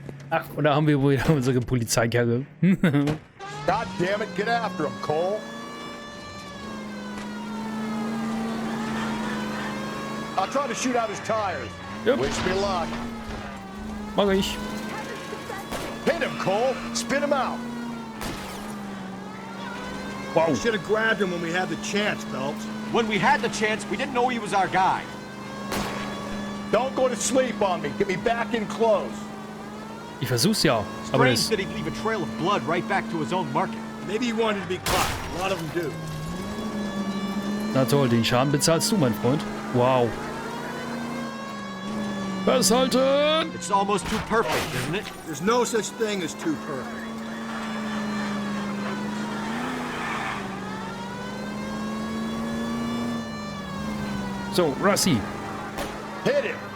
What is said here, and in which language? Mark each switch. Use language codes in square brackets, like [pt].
[de] Ach, und da haben wir wohl unsere Polizeikarre. [en] God damn it, get after him, Cole. I'll try to shoot out his tires. Yep. Wish me luck. [de] Mach ich. [en] Hit him, Cole. Spin him out. Wow. We should have grabbed him when we had the chance, Phelps. When we had the chance, we didn't know he was our guy. Don't go to sleep on me. Get me back in close. [de] Ich versuch's ja, aber [en] Strange [de] das... [en] that he'd leave a trail of blood right back to his own market. Maybe he wanted to be caught. A lot of them do. [de] Na toll, den Schaden bezahlst du, mein Freund. [en] Wow. [de] Festhalten! [en] It's almost too perfect, isn't it? There's no such thing as too perfect. So, Rossi. Hit him.